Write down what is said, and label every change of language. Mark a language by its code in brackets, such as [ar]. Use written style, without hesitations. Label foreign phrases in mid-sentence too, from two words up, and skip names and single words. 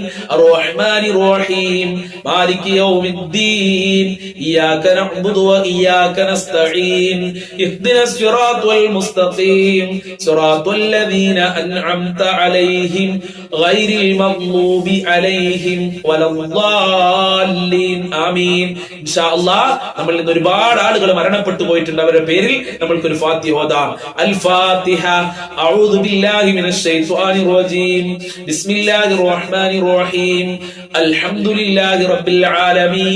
[ar] الرحمن الرحيم. مالك يوم الدين. إياك نعبد وإياك نستعين. اهدنا الصراط المستقيم. صراط الذين أنعمت عليهم غير المغضوب عليهم ولا الضالين. [ml] ആമീൻ. [ar] إن شاء الله [ml] നമ്മളിൽ നിന്ന് ഒരുപാട് ആളുകൾ മരണപ്പെട്ടു പോയിട്ടുണ്ട്. അവരുടെ പേരിൽ നമ്മൾക്ക് ഒരു ഫാത്തിഹ ഓതാം. [ar] الفاتحة. أعوذ بالله من الشيطان الرجيم. بسم الله الرحمن الرحيم. الحمد لله رب العالمين.